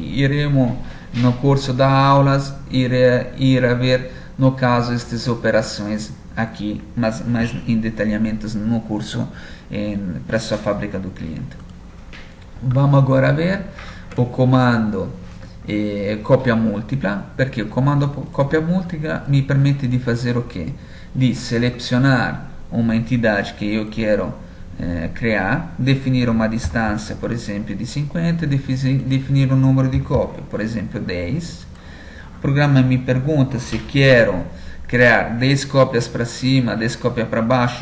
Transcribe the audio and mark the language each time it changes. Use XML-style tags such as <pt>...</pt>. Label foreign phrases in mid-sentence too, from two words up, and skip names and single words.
<pt>Iremos no curso da aulas ir a ver no caso estas operações aqui, mas mais em detalhamentos no curso presso a fábrica do cliente. Vamos agora ver o comando copia múltipla,</pt> <it>perché il comando copia múltipla mi permette di fare</it> <pt>o quê?</pt> <it>Di selezionar</it> <pt>uma entidade que eu quero criar, definir uma distância, por exemplo, de 50, definir um número de cópia, por exemplo, 10. O programa me pergunta se quero criar 10 cópias para cima, 10 cópias para baixo.</pt>